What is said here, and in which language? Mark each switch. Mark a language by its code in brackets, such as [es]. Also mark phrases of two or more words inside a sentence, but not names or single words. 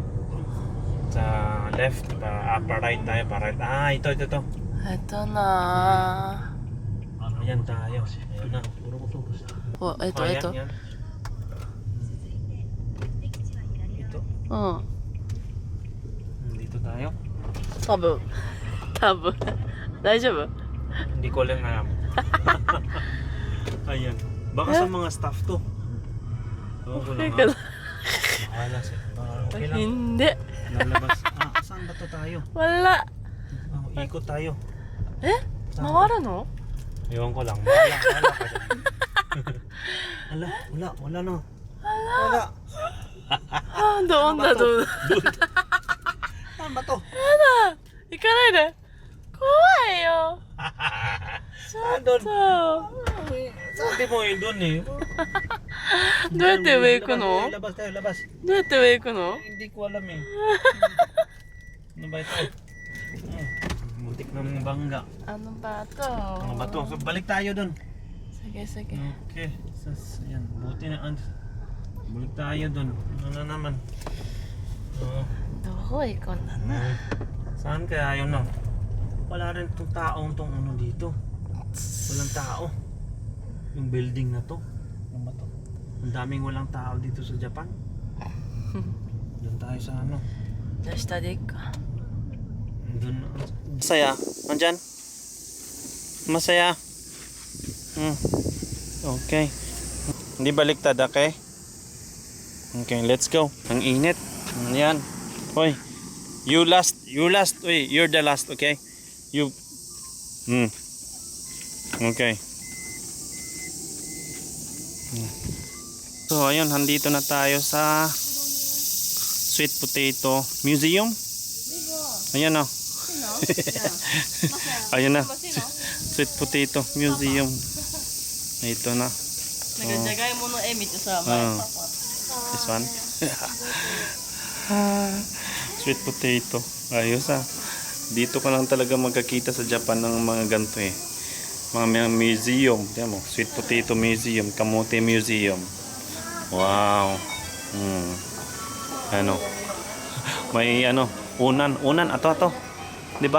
[tl] Sa left, [en] upper right [tl] tayo, para right. Ito. Eto na. Ayan tayo. Ayan na. Oh, eto, Ayan, eto. yan. Ito. Oh. Dito tayo. [ja] 多分。多分。大丈夫？ [tl] Hindi ko lang alam. Ayan. Baka sa mga staff to. Ewan ko lang. Okay ka ha. Bahala siya. Okay lang. Hindi. Lalabas. Saan ba to tayo? Wala. Ikot tayo. Eh? Mawala no? Ewan ko lang. Bahala ka dyan. Wala na. Wala. Ah, doon na, doon. Saan ba to? [ja] Yada! 行かないで。怖いよ。ちょっと。 [tl] Sabi mo yun dun eh. [ja] どうやって上行くの？ [tl] Labas tayo, labas. [ja] どうやって上行くの？ [tl] Hindi ko alam eh. Ano ba ito? Muntik na mga bangga. Ano ba to? Ano ba to? So balik tayo dun. Sige, sige. Okay. Yan. Buti na. Balik tayo dun. Ano na naman? Oo. [ja] どこ行くんだな。 [tl] Saan kaya yun no? Wala rin itong taong tong ano dito. Walang tao. Yung building na to. Ano ba to? Ang daming walang tao dito sa Japan. Doon tayo sa ano. [ja] じゃあ下で行くか。 [tl] Doon. Masaya. Andyan? Masaya. Okay. Hindi baliktad, [en] okay? Okay, let's go. Ang init. Yan. Hoy. You last. Uy, you're the last, okay? You. Okay. So, [tl] ayun, handito na tayo sa Sweet Potato Museum. Ayan o. Ayun na. Sweet Potato Museum. Ito na. [ja] なんかじゃがいもの絵見てさ、前パパ。 [en] This one. Sweet potato. [tl] Ayos ah. Dito ka lang talaga magkakita sa Japan ng mga ganito eh. Mga museum. Tiyan mo. Sweet Potato Museum. Kamote Museum. Wow. Ano. May ano. Unan. Ato. Diba?